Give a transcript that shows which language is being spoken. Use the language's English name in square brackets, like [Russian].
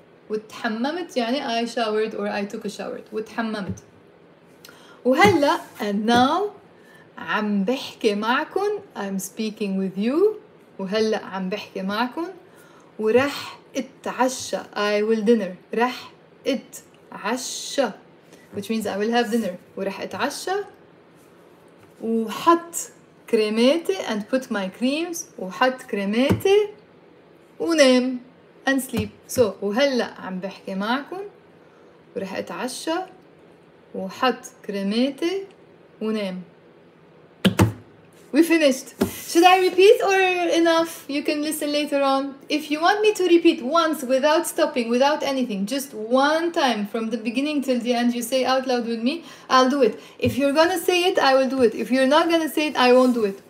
[Arabic] وتحممت يعني [English] I showered or I took a shower. [Arabic] وتحممت. وهلأ [English] and now [Arabic] عم بحكي معكن. [English] I'm speaking with you. [Arabic] وهلأ عم بحكي معكن. ورح اتعشى. [English] I will dinner. [Arabic] رح اتعشى, [English] which means I will have dinner. [Arabic] ورح اتعشى وحط كريماتي [English] and put my creams. [Arabic] وحط كريماتي ونام. [English] and sleep. [Arabic] So وهلأ عم بحكي معكم ورح اتعشى وحط كريماتي ونام. [English] We finished. Should I repeat or enough? You can listen later on. If you want me to repeat once without stopping, without anything, just one time from the beginning till the end, you say out loud with me, I'll do it. If you're gonna say it, I will do it. If you're not gonna say it, I won't do it.